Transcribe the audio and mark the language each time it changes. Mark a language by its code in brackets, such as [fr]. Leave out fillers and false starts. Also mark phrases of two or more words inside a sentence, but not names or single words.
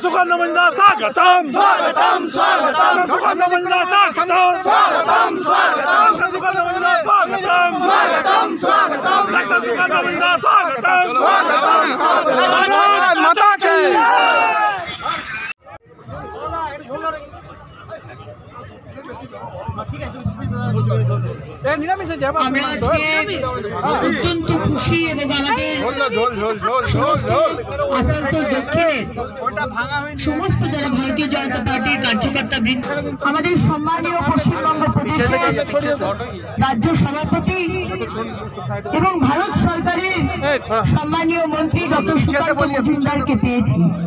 [hi] सुकन्या मंजुला स्वागतम स्वागतम स्वागतम सुकन्या मंजुला स्वागतम स्वागतम स्वागतम सुकन्या मंजुला स्वागतम स्वागतम स्वागतम डॉक्टर सुकन्या मंजुला स्वागतम स्वागतम स्वागतम माता की [bn] আমরা আজকে অত্যন্ত খুশি এবং আমাদের আসানসোল দক্ষিণের সমস্ত যারা ভারতীয় জনতা পার্টির কার্যকর্তা বৃন্দ, আমাদের সম্মানীয় পশ্চিমবঙ্গ প্রদেশের রাজ্য সভাপতি এবং ভারত সরকারের সম্মানীয় মন্ত্রী ডক্টর সুকান্ত মজুমদারকে পেয়েছি।